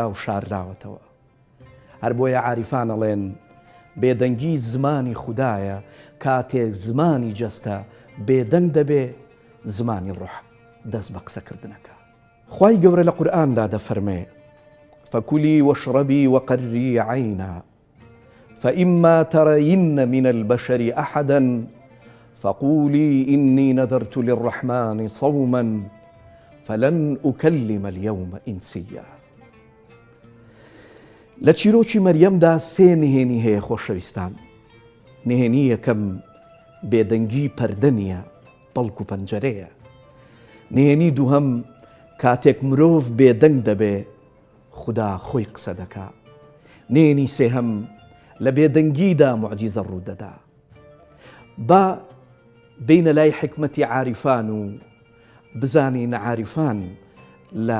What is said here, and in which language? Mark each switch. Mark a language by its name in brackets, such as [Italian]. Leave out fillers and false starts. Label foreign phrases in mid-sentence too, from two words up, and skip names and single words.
[Central Kurdish] و شاردراوەتەوە هەر بۆیە عاریفان ئەڵێن بێدەنگی زمانی خودایە کاتێک زمانی جەستە بێدەنگ دەبێ زمانی ڕوح دەست بە قسەکردنەکە خوای گەورە لە قورئاندا دەفەرمێ [Arabic] فەکولی وەشڕەبی وەقەرری عەینا فإما ترين من البشر أحدا فقولي إني نذرت للرحمن صوما فلن أكلم اليوم إنسيا [Central Kurdish] لە چیرۆکی مەریەمدا سێ نهێنی هەیە خۆشەویستان نهێنی یەکەم بێدەنگی پەردە نیە بەڵکو پەنجەرەیە نهێنی دووهەم کاتێک مرۆڤ بێدەنگ دەبێ خودا خۆی قسە دەکا نهێنی سێهەم لە بێدەنگیدا موعجیزە ڕوودەدا با بینە لای حکمەتی عاریفان و بزانین عاریفان لە